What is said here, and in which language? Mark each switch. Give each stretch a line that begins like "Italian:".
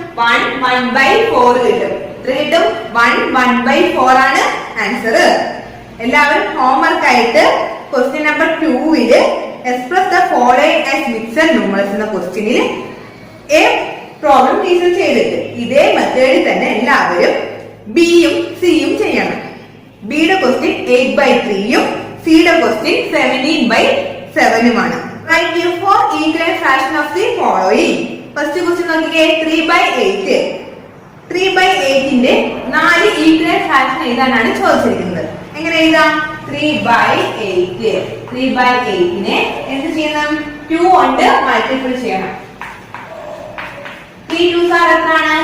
Malayalam: 1 1/4 കിട്ടും. എത്ര കിട്ടും? 1 1/4 ആണ് ആൻസർ. എല്ലാവരും ഹോംവർക്ക് ആയിട്ട് question number 2
English: express the following as mixed numerals
Malayalam: എന്ന ക്വസ്റ്റ്യനിൽ എ പ്രോബ്ലം ടീച്ചർ ചെയ്തിട്ട് ഇതേ മെത്തേഡിൽ തന്നെ എല്ലാവരും ബിയും സിയും ചെയ്യണം. ബിയുടെ ക്വസ്റ്റ്യൻ 8/3 സിയുടെ question 17/7
English: Write therefore equal fraction of the following.
Malayalam: First question നോക്കിക്കേ. 3/8. 3/8ന്റെ 4 ഈക്വൽ ഫ്രാക്ഷൻ എഴുതാനാണ് ചോദിച്ചിരിക്കുന്നത്. എങ്ങനെ എഴുതാം? 3/8. 3/8നെ എന്ത് ചെയ്യണം? 2 കൊണ്ട് മൾട്ടിപ്പിൾ ചെയ്യണം. 3 2s are എത്രയാണ്?